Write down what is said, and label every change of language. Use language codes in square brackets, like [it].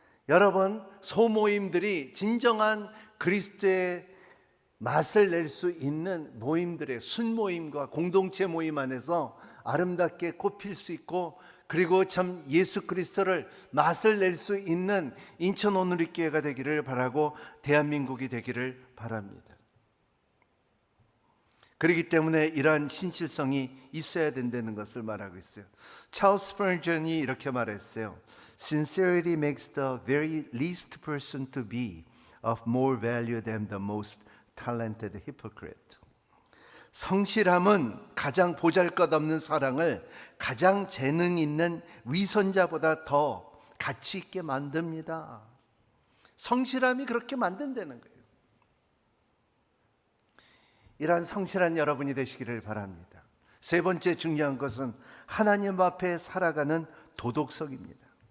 [ko] 여러분, 소모임들이 진정한 그리스도의 맛을 낼 수 있는 모임들의 순모임과 공동체 모임 안에서 아름답게 꽃필 수 있고, 그리고 참 예수 그리스도를 맛을 낼 수 있는 인천 온누리교회가 되기를 바라고 대한민국이 되기를 바랍니다. 그렇기 때문에 이러한 신실성이 있어야 된다는 것을 말하고 있어요. 찰스 스퍼전이 이렇게 말했어요. [en] Sincerity makes the very least person to be of more value than the most talented hypocrite. [ko] 성실함은 가장 보잘것없는 사랑을 가장 재능 있는 위선자보다 더 가치 있게 만듭니다. 성실함이 그렇게 만든다는 거예요. 이러한 성실한 여러분이 되시기를 바랍니다. 세 번째 중요한 것은 하나님 앞에 살아가는 도덕성입니다.